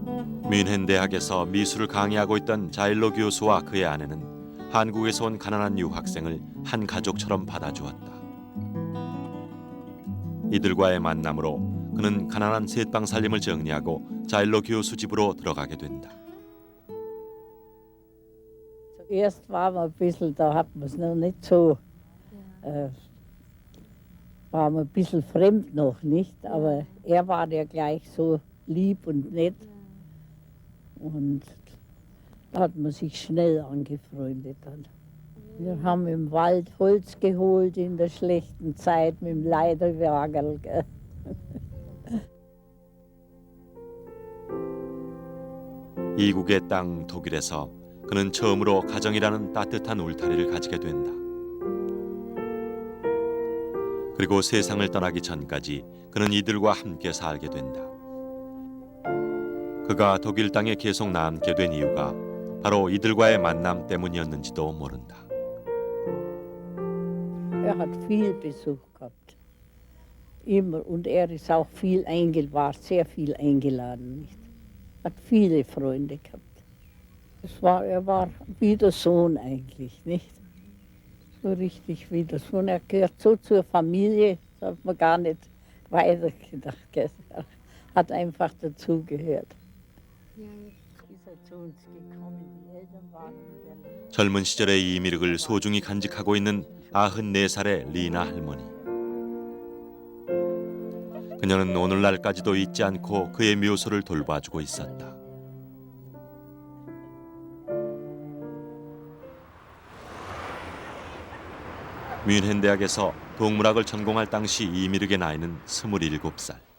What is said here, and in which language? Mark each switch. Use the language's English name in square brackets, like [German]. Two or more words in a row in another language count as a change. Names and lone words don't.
[Korean] 뮌헨 대학에서 미술을 강의하고 있던 자일로 교수와 그의 아내는 한국에서 온 가난한 유학생을 한 가족처럼 받아주었다. 이들과의 만남으로 그는 가난한 셋방 살림을 정리하고 자일로 교수 집으로 들어가게 된다. [German] Zuerst war man ein bisschen, da hat man es noch nicht so, war man ein bisschen fremd noch nicht, aber er war ja gleich so lieb und nett und da hat man sich schnell angefreundet dann. Wir haben im Wald Holz geholt in der schlechten Zeit mit dem Leiterwagen. [Korean] 이국의 땅 독일에서 그는 처음으로 가정이라는 따뜻한 울타리를 가지게 된다. 그리고 세상을 떠나기 전까지 그는 이들과 함께 살게 된다. 그가 독일 땅에 계속 남게 된 이유가 바로 이들과의 만남 때문이었는지도 모른다. [German] Er hat viel Besuch gehabt. Immer. Und er ist auch war sehr viel eingeladen. Nicht? Hat viele Freunde gehabt. Er war wie der Sohn eigentlich, nicht? So richtig wie der Sohn. Er gehört so zur Familie, das hat man gar nicht weitergedacht. Er hat einfach dazugehört. Ist er zu uns gekommen, die Eltern waren in Berlin. [Korean] 젊은 시절의 이미륵을 소중히 간직하고 있는 94살의 리나 할머니. 그녀는 오늘날까지도 잊지 않고 그의 묘소를 돌봐주고 있었다. 뮌헨 대학에서 동물학을 전공할 당시 이미륵의 나이는 27살.